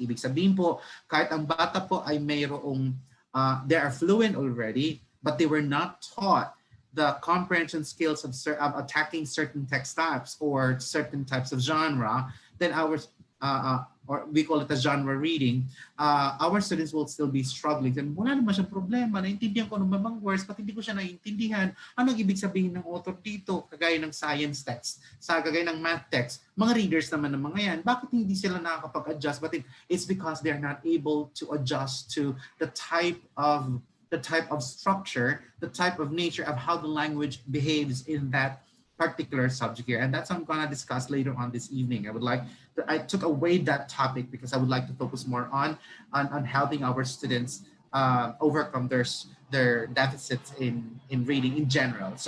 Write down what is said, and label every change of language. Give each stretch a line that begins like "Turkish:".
Filipino: Ibig sabihin po, kahit ang bata po ay mayroong,
English: they are fluent already, but they were not taught the comprehension skills of attacking certain text types or certain types of genre, then or we call it a genre reading, our students will still be struggling.
Filipino: And wala naman siyang problema, naintindihan ko ng mamang words, pati hindi ko siya naintindihan. Anong ibig sabihin ng author dito? Kagaya ng science text, kagaya ng math text, mga readers naman ng mga yan, bakit hindi sila nakakapag-adjust?
English: But it's because they're not able to adjust to the type of structure, the type of nature of how the language behaves in that particular subject here. And that's what I'm going to discuss later on this evening. I took away that topic because I would like to focus more on helping our students overcome their deficits in reading in general.